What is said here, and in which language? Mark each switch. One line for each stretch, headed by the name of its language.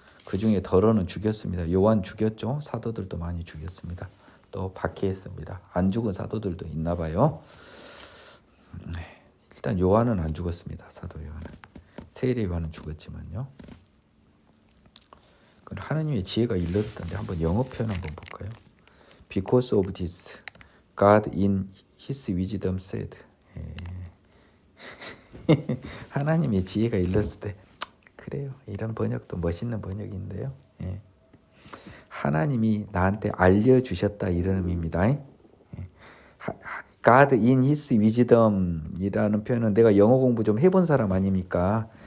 Korean: 그 중에 더러는 죽였습니다. 요한 죽였죠. 사도들도 많이 죽였습니다. 또 박해했습니다. 안 죽은 사도들도 있나 봐요. 일단 요한은 안 죽었습니다. 사도 요한은. 세례 요한은 죽었지만요. 하나님의 지혜가 일렀던데 한번 영어 표현 한번 볼까요?
English: Because of this, God in His wisdom said.
Korean: 하나님의 지혜가 일렀을 때 그래요. 이런 번역도 멋있는 번역인데요. 하나님이 나한테 알려주셨다 이런 의미입니다.
English: God in His wisdom
Korean: 이라는 표현은 내가 영어 공부 좀 해본 사람 아닙니까?